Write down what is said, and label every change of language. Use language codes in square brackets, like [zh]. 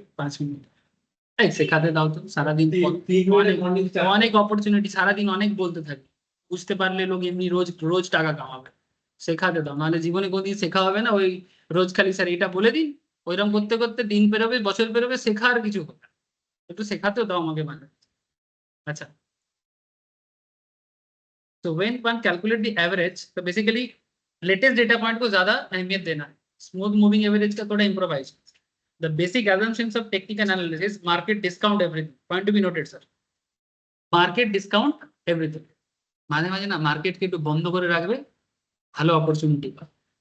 [bn] 5 minute এই শেখাতে দাও তো, সারাদিন অনেক অপরচুনিটি, সারাদিন অনেক বলতে থাকি, বুঝতে পারলে লোক এমনি রোজ রোজ টাকা কামাবে। শেখাতে দাও, নাহলে জীবনে কোনদিন শেখা হবে না। ওই রোজ খালি স্যার এটা বলে দিন, ওইরকম করতে করতে দিন পেরোবে, বছর পেরোবে, শেখা আর কিছু হবে না। একটু শেখাতেও দাও আমাকে মানে। [hi] अच्छा, तो [en] when one calculate the average, [hi] तो बेसिकली लेटेस्ट डेटा पॉइंट को ज्यादा अहमियत देना है। स्मूथ मूविंग एवरेज का थोड़ा improvise. [en] The basic assumptions of technical analysis, market discount everything. Point to be noted, sir. Market discount everything. [bn] মাঝে মাঝে না মার্কেটকে একটু বন্ধ করে রাখবে, ভালো অপরচুনিটি পাবে.